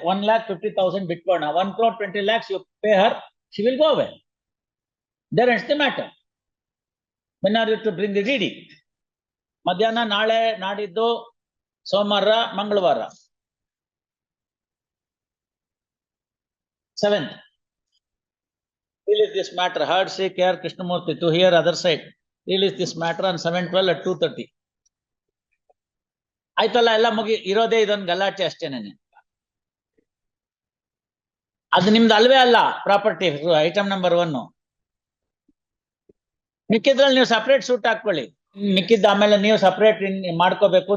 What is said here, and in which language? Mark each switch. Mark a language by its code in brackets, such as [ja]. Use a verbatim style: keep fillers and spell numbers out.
[en] one lakh fifty thousand [kn] ಬಿಟ್ಕೋಣ, [en] One crore twenty lakhs you pay her, she will go away. There ends the matter. When are you to bring the DD? [kn] ಮಧ್ಯಾಹ್ನ, ನಾಳೆ, ನಾಡಿದ್ದು, ಸೋಮವಾರ, ಮಂಗಳವಾರ, [en] Seventh. Release this matter. Heard say K R Krishnamurthy to hear other side. Release this matter on seven twelve at two thirty. [kn] ಆಯ್ತಲ್ಲ, ಎಲ್ಲ ಮುಗಿ ಇರೋದೇ ಇದೊಂದು ಗಲಾಟೆ ಅಷ್ಟೇನೆ. ಅದು ನಿಮ್ದು ಅಲ್ವೇ ಅಲ್ಲ, [en] Property item number one. [kn] ಮಿಕ್ಕಿದ್ರಲ್ಲಿ ನೀವು ಸಪ್ರೇಟ್ ಸೂಟ್ ಹಾಕೊಳ್ಳಿ, ಮಿಕ್ಕಿದ್ದ ಆಮೇಲೆ ನೀವು ಸಪ್ರೇಟ್ ಮಾಡ್ಕೋಬೇಕು.